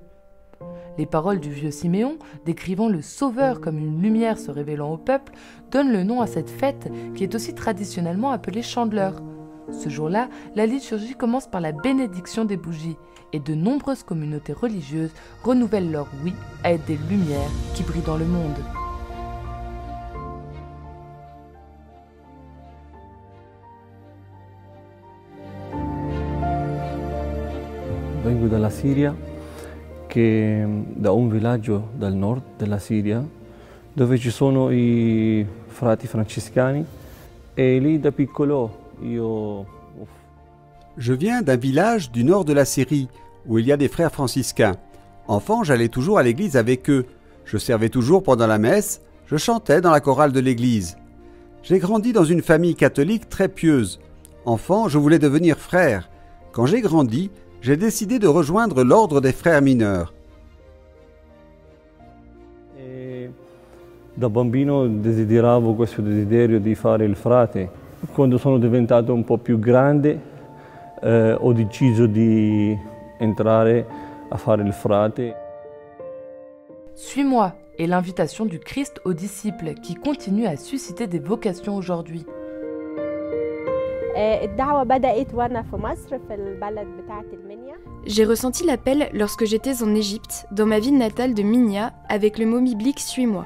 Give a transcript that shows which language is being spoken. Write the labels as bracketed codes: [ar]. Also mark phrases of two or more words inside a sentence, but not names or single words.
[fr] Les paroles du vieux Siméon, décrivant le Sauveur comme une lumière se révélant au peuple, donnent le nom à cette fête qui est aussi traditionnellement appelée Chandeleur. Ce jour-là, la liturgie commence par la bénédiction des bougies et de nombreuses communautés religieuses renouvellent leur oui à être des lumières qui brillent dans le monde. [it] Vengo dalla Siria, da un villaggio dal nord della Siria, dove ci sono i frati francescani e lì da piccolo [fr] Je viens d'un village du nord de la Syrie, où il y a des frères franciscains. Enfant, j'allais toujours à l'église avec eux. Je servais toujours pendant la messe, je chantais dans la chorale de l'église. J'ai grandi dans une famille catholique très pieuse. Enfant, je voulais devenir frère. Quand j'ai grandi, j'ai décidé de rejoindre l'ordre des frères mineurs. [it] Da bambino desideravo questo desiderio di fare il frate. Quando sono diventato un po' più grande, ho deciso di entrare a fare il frate. [fr] Suis-moi est l'invitation du Christ aux disciples qui continue à susciter des vocations aujourd'hui. J'ai ressenti l'appel lorsque j'étais en Égypte, dans ma ville natale de Minya, avec le mot biblique « Suis-moi ».